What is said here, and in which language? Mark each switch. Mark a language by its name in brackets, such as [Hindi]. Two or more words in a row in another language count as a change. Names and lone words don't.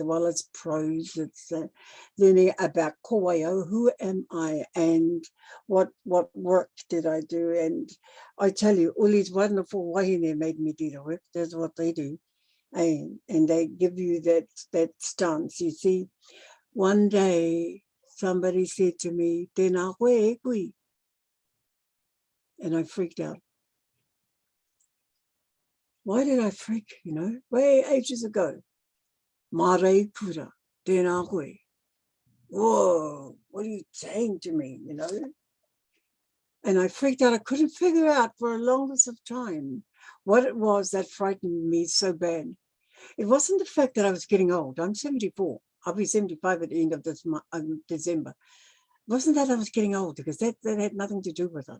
[English] Well, it's prose, it's learning about kowaio, who am I, and what work did I do. And I tell you, all these wonderful wahine made me do the work. That's what they do. And they give you that stance. You see, one day somebody said to me, [Māori] tēnā koe e kui. [English] And I freaked out. Why did I freak, you know? Way ages ago. [Māori] Mā rei kura, tēnā koe. [English] Whoa, what are you saying to me, you know? And I freaked out. I couldn't figure out for the longest of time what it was that frightened me so bad. It wasn't the fact that I was getting old. I'm 74. I'll be 75 at the end of this December. It wasn't that I was getting old, because that had nothing to do with it.